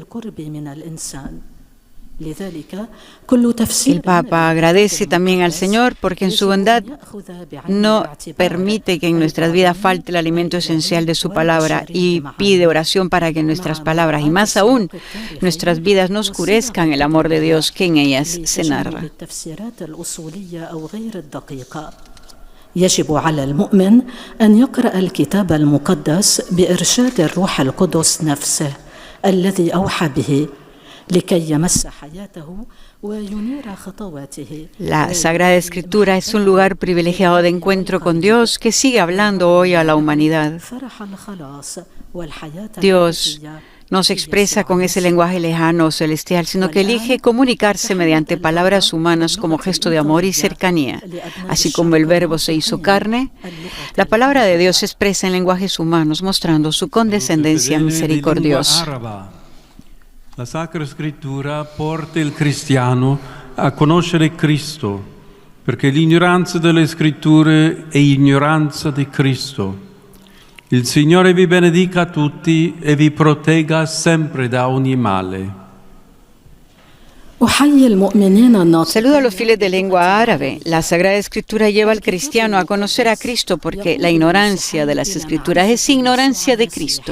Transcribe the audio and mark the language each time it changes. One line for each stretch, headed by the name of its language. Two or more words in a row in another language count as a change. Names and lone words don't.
Spanish: El Papa agradece también al Señor porque en su bondad no permite que en nuestras vidas falte el alimento esencial de su palabra y pide oración para que nuestras palabras y más aún nuestras vidas no oscurezcan el amor de Dios que en ellas se narra.
Arabic: يجب على المؤمن أن يقرأ الكتاب المقدس بإرشاد الروح القدس نفسه الذي أوحى به.
Spanish: La Sagrada Escritura es un lugar privilegiado de encuentro con Dios que sigue hablando hoy a la humanidad. Dios no se expresa con ese lenguaje lejano o celestial, sino que elige comunicarse mediante palabras humanas como gesto de amor y cercanía. Así como el Verbo se hizo carne, la palabra de Dios se expresa en lenguajes humanos, mostrando su condescendencia misericordiosa.
Italian: La Sacra Scrittura porta il cristiano a conoscere Cristo, perché l'ignoranza delle Scritture è ignoranza di Cristo. Il Signore vi benedica tutti e vi protegga sempre da ogni male.
Spanish: Saludo a los fieles de lengua árabe. La Sagrada Escritura lleva al cristiano a conocer a Cristo porque la ignorancia de las Escrituras es ignorancia de Cristo.